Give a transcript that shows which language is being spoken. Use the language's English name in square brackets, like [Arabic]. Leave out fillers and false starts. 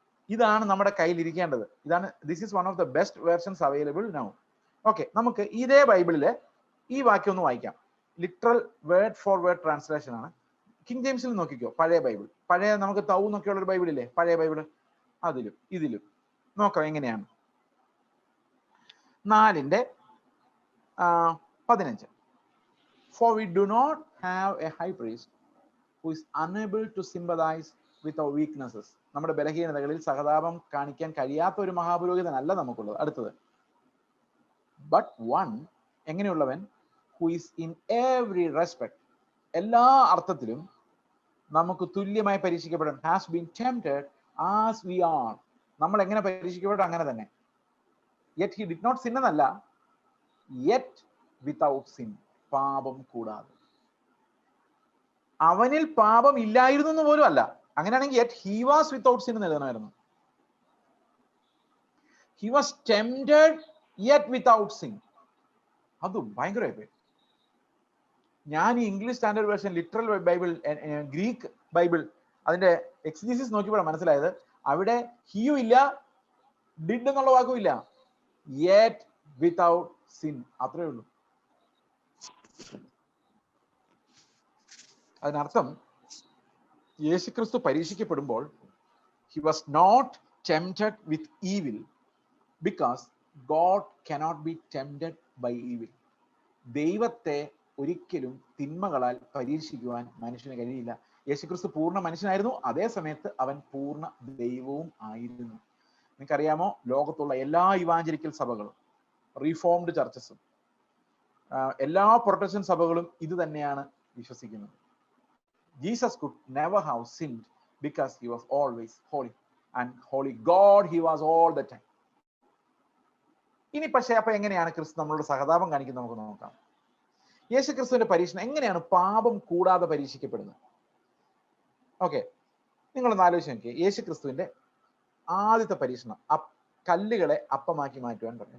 [Malayalam] ഇതാണ് നമ്മുടെ കയ്യിൽ ഇരിക്കേണ്ടത്. [English] This is one of the best versions available now. [Malayalam] Okay, നമുക്ക് ഇതേ ബൈബിളിലെ ഈ വാക്യം ഒന്ന് വായിക്കാം. [English] literal word for word translation [Malayalam] ആണ്. കിങ് ജെയിംസിൽ നോക്കിക്കോ, പഴയ ബൈബിൾ, പഴയ നമുക്ക് തൗ എന്നൊക്കെയുള്ള ഒരു ബൈബിളില്ലേ, പഴയ ബൈബിള്, അതിലും ഇതിലും നോക്കാം എങ്ങനെയാണ്. [English] 4:15 For we do not have a high priest who is unable to sympathize with our weaknesses. [Malayalam] നമ്മുടെ ബലഹീനതകളിൽ സഹതാപം കാണിക്കാൻ കഴിയാത്ത ഒരു മഹാപുരോഹിതനല്ല നമുക്കുള്ളത്. അടുത്തത്, [English] but one, [Malayalam] എങ്ങനെയുള്ളവൻ, [English] who is in every respect, [Malayalam] എല്ലാ അർത്ഥത്തിലും നമുക്ക് തുല്യമായി പരീക്ഷിക്കപ്പെടാൻ, [English] has been tempted as we are, [Malayalam] നമ്മൾ എങ്ങനെ പരീക്ഷിക്കപ്പെട്ടു അങ്ങനെ തന്നെ, [English] yet he did not sin [Malayalam] എന്നല്ല, [English] yet without sin, [Malayalam] പാപം കൂടാതെ. അവനിൽ പാപം ഇല്ലായിരുന്നു എന്ന് പോലും അല്ല, അങ്ങനെയാണെങ്കിൽ [English] yet he was without sin [Malayalam] എന്ന് എഴുതണമായിരുന്നു. [English] He was tempted yet without sin. [Malayalam] അതും ഭയങ്കരമായി പോയി. ഞാൻ ഈ English standard version literal Bible, Greek Bible, അതിന്റെ എക്സിജീസിസ് നോക്കിയപ്പോഴാണ് മനസ്സിലായത് അവിടെ ഹിയും ഇല്ല ഡിഡ് എന്നുള്ള വാക്കും ഇല്ല, [English] yet without sin, [Malayalam] അത്രേ ഉള്ളൂ. അതിനർത്ഥം യേശുക്രിസ്തു പരീക്ഷിക്കപ്പെടുമ്പോൾ [English] he was not tempted with evil because God cannot be tempted by evil. [Malayalam] ദൈവത്തെ ഒരിക്കലും തിന്മകളാൽ പരീക്ഷിക്കുവാൻ മനുഷ്യന് കഴിയില്ല. യേശുക്രിസ്തു പൂർണ്ണ മനുഷ്യനായിരുന്നു, അതേ സമയത്ത് അവൻ പൂർണ്ണ ദൈവവും ആയിരുന്നു. നിങ്ങൾക്കറിയാമോ, ലോകത്തുള്ള എല്ലാ ഇവാഞ്ചലിക്കൽ സഭകളും, റീഫോംഡ് ചർച്ചസും, എല്ലാ പ്രൊട്ടസ്റ്റന്റ് സഭകളും ഇത് തന്നെയാണ് വിശ്വസിക്കുന്നത്. [English] Jesus could never have sinned because he was always holy, and holy God he was all the time. [Malayalam] ഇനി പക്ഷേ അപ്പൊ എങ്ങനെയാണ് ക്രിസ്തു നമ്മളോട് സഹതാപം കാണിക്കുന്നത് നമുക്ക് നോക്കാം. യേശു ക്രിസ്തുവിന്റെ പരീക്ഷണം എങ്ങനെയാണ് പാപം കൂടാതെ പരീക്ഷിക്കപ്പെടുന്നത്? ഓക്കെ, നിങ്ങളൊന്ന് ആലോചിച്ച് നോക്കിയേ. യേശു ക്രിസ്തുവിന്റെ ആദ്യത്തെ പരീക്ഷണം കല്ലുകളെ അപ്പമാക്കി മാറ്റുവാൻ പറഞ്ഞു.